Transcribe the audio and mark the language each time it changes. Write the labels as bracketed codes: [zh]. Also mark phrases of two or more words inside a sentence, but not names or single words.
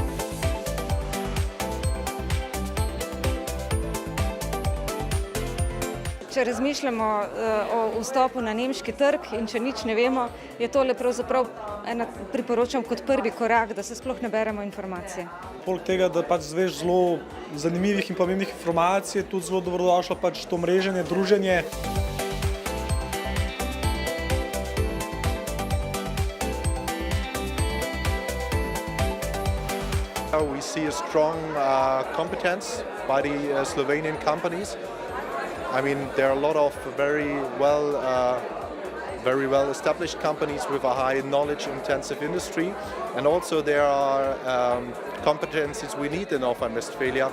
[sl] Če razmišljamo o vstopu na nemški trg in če nič ne vemo, je tole pravzaprav priporočam kot prvi korak, da se sploh ne beremo informacije. Poleg tega, da zveš zelo zanimivih in pomembnih informacij, je tudi zelo dobrodošlo to mreženje, druženje. [en] We see a strong competence by the Slovenian companies. I mean, there are a lot of very well established companies with a high knowledge-intensive industry, and also there are competencies we need in North Rhine-Westphalia.